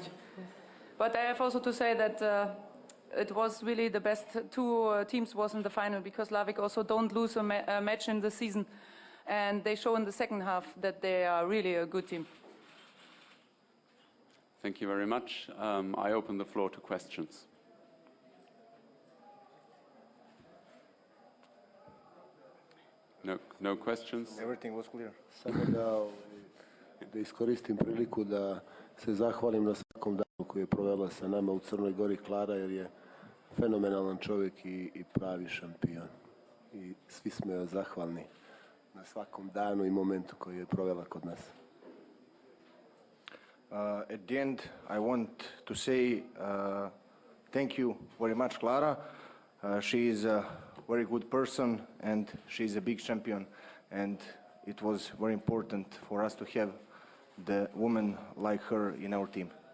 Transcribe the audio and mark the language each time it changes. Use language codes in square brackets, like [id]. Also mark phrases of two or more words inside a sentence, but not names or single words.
[en] But I have also to say that it was really the best two teams was in the final, because Larvik also don't lose a match in the season, and they show in the second half that they are really a good team. Thank you very much. I open the floor to questions. No questions? Everything was clear. [sr] Samo da iskoristim priliku da se zahvalim na svakom danu koji je provela sa nama u Crnoj Gori Klara, jer je fenomenalan čovjek i pravi šampion. I svi smo joj zahvalni na svakom danu i momentu koji je provela kod nas. [en] At the end, I want to say thank you very much, Clara. She is a very good person and she is a big champion, and it was very important for us to have the woman like her in our team.